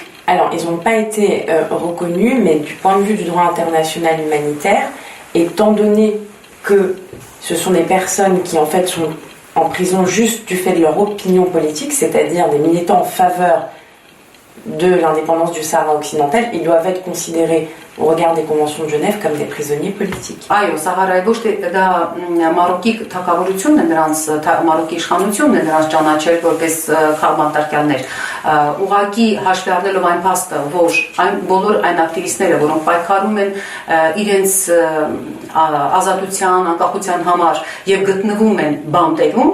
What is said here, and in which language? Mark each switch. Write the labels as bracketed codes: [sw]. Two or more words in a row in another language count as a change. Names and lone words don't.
[fr] Alors, ils n'ont pas été reconnus, mais du point de vue du droit international humanitaire, étant donné que ce sont des personnes qui en fait sont en prison juste du fait de leur opinion politique, c'est-à-dire des militants en faveur de l'indépendance du Sahara occidental, ils doivent être considérés au regard des conventions de Genève comme des prisonniers politiques. [hy] Այո, Սահարայի ոչ թե դա Մարոկի թագավորությունն է նրանց, Մարոկի իշխանությունն է նրանց ճանաչել որպես խաղմարտարկյալներ։ Ուղղակի հաշվի առնելով այն փաստը, որ բոլոր այն ակտիվիստները, որոնք պայքարում են իրենց ազատության, անկախության համար եւ գտնվում են բանտերում,